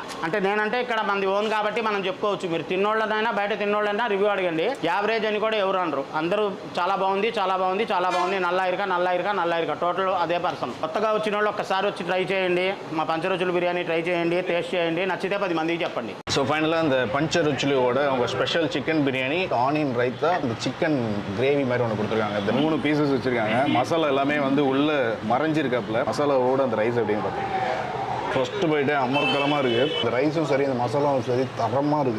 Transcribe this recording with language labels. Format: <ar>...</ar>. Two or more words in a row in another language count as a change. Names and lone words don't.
<te>అంటే నేనంటే ఇక్కడ మంది ఓన్ కాబట్టి మనం చెప్పుకోవచ్చు. మీరు తిన్నోళ్ళదైనా బయట తిన్నోళ్ళైనా రివ్యూ అడగండి. యావరేజ్ అని కూడా ఎవరు అనరు. అందరూ చాలా బాగుంది, చాలా బాగుంది, చాలా బాగుంది, నల్లా టోటల్ అదే పర్సన్. కొత్తగా వచ్చిన వాళ్ళు ఒక్కసారి వచ్చి ట్రై చేయండి. మా పంచరుచులు బిర్యానీ ట్రై చేయండి, టేస్ట్ చేయండి, నచ్చితే 10 మందికి చెప్పండి.</te> <ta>ஸோ ஃபைனலாக அந்த பஞ்சருச்சிலியோட அவங்க</ta> <en>special chicken biryani, onion raita,</en> <ta>இந்த</ta> <en>chicken gravy</en> <ta>மாதிரி ஒன்று கொடுத்துருக்காங்க. இந்த 3 பீசஸ் வச்சுருக்காங்க. மசாலா எல்லாமே வந்து உள்ளே மறைஞ்சிருக்காப்புல. மசாலாவோட அந்த ரைஸ் அப்படின்னு பார்த்தீங்கன்னா ஃபஸ்ட்டு போய்ட்டு அமர்க்கலமாக இருக்குது. இந்த ரைஸும் சரி, அந்த மசாலாவும் சரி தரமாக இருக்குது.</ta>